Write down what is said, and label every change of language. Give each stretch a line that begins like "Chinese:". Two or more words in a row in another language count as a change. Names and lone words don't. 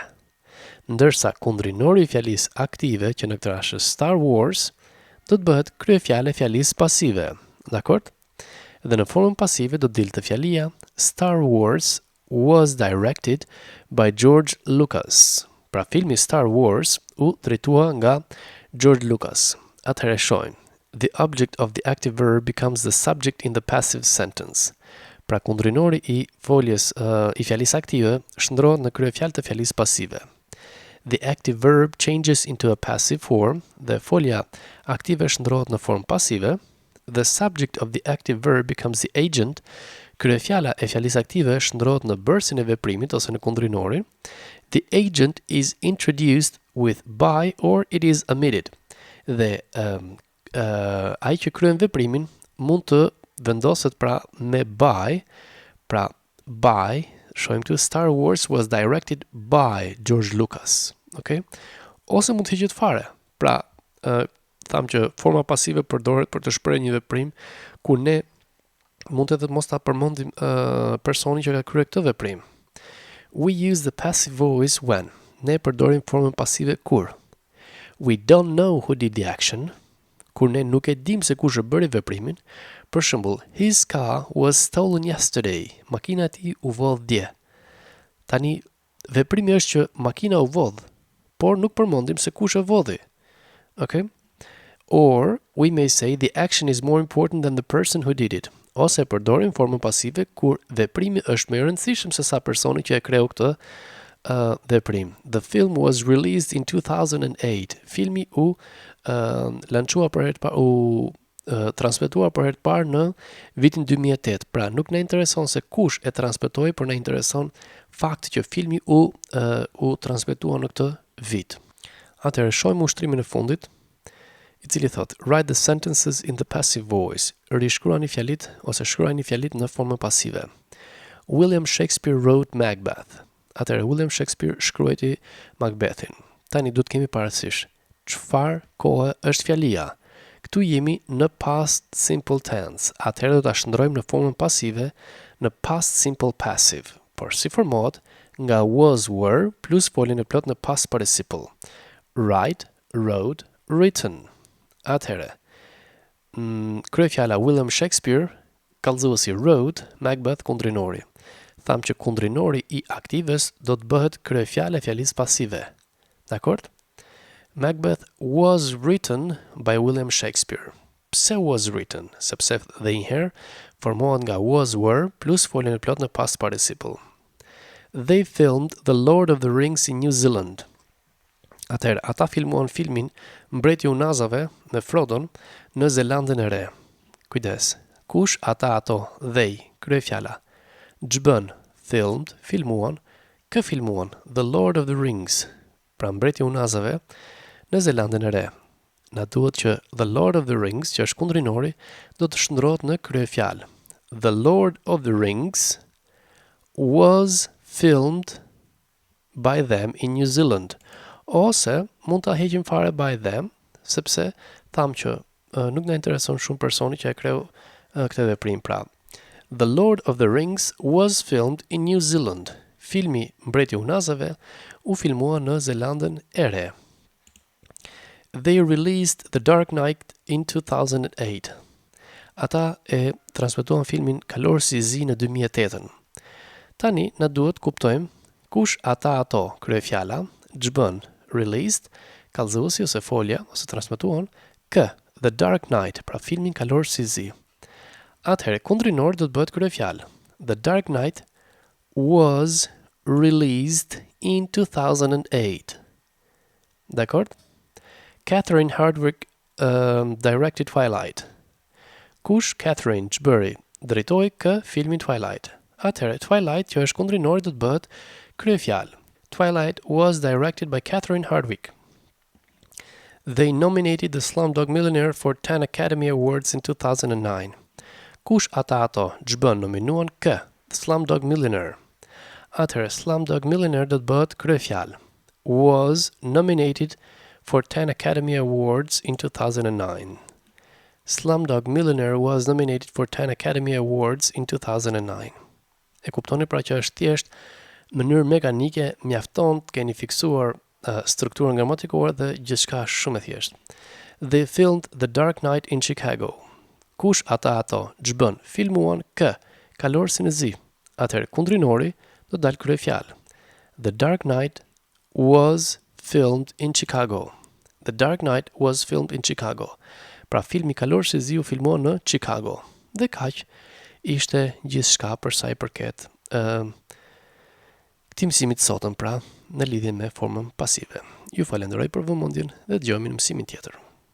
Albanian: Ndërsa kundrinori I fjalisë aktive, që në këtë rast është Star Wars, do të bëhet kryefjala e fjalisë pasive. Dakord? Dhe në formën pasive do të dilte fjalia
English: Star Wars was directed by George Lucas.
Albanian: Pra filmi Star Wars u drejtua nga George Lucas. Atëherë shohim.
English: The object of the active verb becomes the subject in the passive sentence.
Albanian: Pra kundrinori I foljes I fjalisë aktive shndrohet në kryefjalë të fjalisë pasive.
English: The active verb changes into a passive form,
Albanian: dhe folja aktive shndrohet në formë pasive.
English: The subject of the active verb becomes the agent.
Albanian: Kryefjala e fjalisë aktive shndrohet në bërësin e veprimit ose në kundrinorin.
English: The agent is introduced with by or it is omitted.
Albanian: Dhe ai që kryen veprimin mund të vendoset pra me by, pra by, shohim këtu
English: Star Wars was directed by George Lucas.
Albanian: Okay? Ose mund të hiqet fare. Pra tham që forma pasive përdoret për të shprehur një veprim ku ne mund edhe të mos ta përmendim personin që ka kryer këtë veprim.
English: We use the passive voice when.
Albanian: Ne përdorim formën pasive kur.
English: We don't know who did the action.
Albanian: Kur ne nuk e dim se kush e bëri veprimin. Për shembull,
English: his car was stolen yesterday.
Albanian: Makina e tij u vodh dje. Tani, veprimi është që makina u vodh, por nuk përmendim se kush e vodhi. Okay?
English: Or, we may say the action is more important than the person who did it.
Albanian: Ose përdorim formën pasive kur veprimi është më i rëndësishëm se sa personi që e kreu këtë veprim.
English: The film was released in 2008.
Albanian: Filmi u lançua për herë të parë, transmetuar për herë të parë në vitin 2008. Pra, nuk na intereson se kush e transmetoi, por na intereson fakti që filmi u transmetua në këtë vit. Atëherë shohim ushtrimin e fundit, i cili thot:
English: Write the sentences in the passive voice.
Albanian: Rishkruani fjalit ose shkruani fjalit në formën pasive.
English: William Shakespeare wrote Macbeth.
Albanian: Atëherë William Shakespeare shkruajti Macbethin. Tani duhet kemi parasysh çfarë kohe është fjalia. Këtu jemi në
English: past simple tense.
Albanian: Atëherë do ta shndrojmë në formën pasive në
English: past simple passive.
Albanian: Por si formohet nga
English: was, were
Albanian: plus foljen e plot në
English: past participle. Write, wrote, written.
Albanian: Atëherë, kryefjala William Shakespeare, kallëzuesi wrote, Macbeth kundrinori. Tham që kundrinori i aktives do të bëhet kryefjala e fjalisë pasive. Dakord?
English: Macbeth was written by William Shakespeare. Pse was written?
Albanian: Sepse dhe njëherë formohet nga
English: was, were
Albanian: plus foljen e plot në
English: past participle. They filmed The Lord of the Rings in New Zealand.
Albanian: Atëherë, ata filmuan filmin Mbreti i Unazave me Frodon në Zelandën e Re. Kujdes. Kush ata ato? They, kryefjala. JEPEN, filmed, filmuan, kë filmuan? The Lord of the Rings. Pra Mbreti i Unazave në Zelandën e Re. Na duhet që The Lord of the Rings, që është kundrinori, do të shndrohet në kryefjalë.
English: The Lord of the Rings was filmed by them in New Zealand.
Albanian: Ose mund ta heqim fare
English: by them,
Albanian: sepse tham që nuk na intereson shumë personi që e kreu këtë veprim. Pra,
English: The Lord of the Rings was filmed in New Zealand.
Albanian: Filmi Mbreti i Unazave u filmua në Zelandën e Re.
English: They released The Dark Knight in 2008.
Albanian: Ata e transmetuan filmin Kalorësi i Zi në 2008. Tani na duhet kuptojmë kush ata ato, kryefjala, JEPEN, released, kallëzuesi ose folja ose transmetuan kë, The Dark Knight, pra filmin Kalorësi i Zi. Atëherë kundrinor do të bëhet kryefjalë.
English: The Dark Knight was released in 2008.
Albanian: Dakord?
English: Catherine Hardwicke directed Twilight.
Albanian: Kush Catherine ç'bëri? Drejtoi kë filmin Twilight. Atëherë Twilight, që është kundrinori, do të bëhet kryefjalë.
English: Twilight was directed by Catherine Hardwicke. They nominated the Slumdog Millionaire for 10 Academy Awards in 2009.
Albanian: Kush ata ato? JEPEN nominuan kë? Slumdog Millionaire. Atëherë Slumdog Millionaire do të bëhet kryefjalë.
English: Was nominated for 10 Academy Awards in 2009. Slumdog Millionaire was nominated for 10 Academy Awards in 2009.
Albanian: E kuptoni pra që është thjesht mënyrë mekanike, mjafton të keni fiksuar strukturën gramatikore dhe gjithçka shumë e thjeshtë.
English: They filmed The Dark Knight in Chicago.
Albanian: Kush ata ato? JEPEN filmuan kë? Kalorësin e Zi. Atëherë kundrinori do të dalë kryefjalë.
English: The Dark Knight was filmed in Chicago. The Dark Knight was filmed in Chicago.
Albanian: Pra filmi Kalorësi i Zi u filmua në Chicago. Dhe kaq ishte gjithçka për sa i përket këtij mësimit sotëm, pra në lidhje me formën pasive. Ju falenderoj për vëmendjen dhe dëgjojmë në mësimin tjetër.